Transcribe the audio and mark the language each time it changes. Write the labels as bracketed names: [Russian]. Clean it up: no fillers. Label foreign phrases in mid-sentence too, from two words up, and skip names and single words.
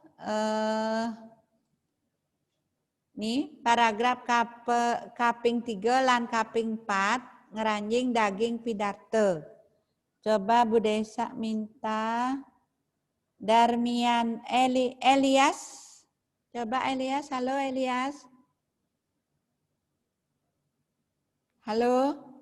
[Balinese] nih paragraf kaping 3 lan kaping 4 ngeranjing daging pidarta. [Indonesian] Coba Bu Desa minta Darmian Elias. Coba Elias, halo Elias. Halo.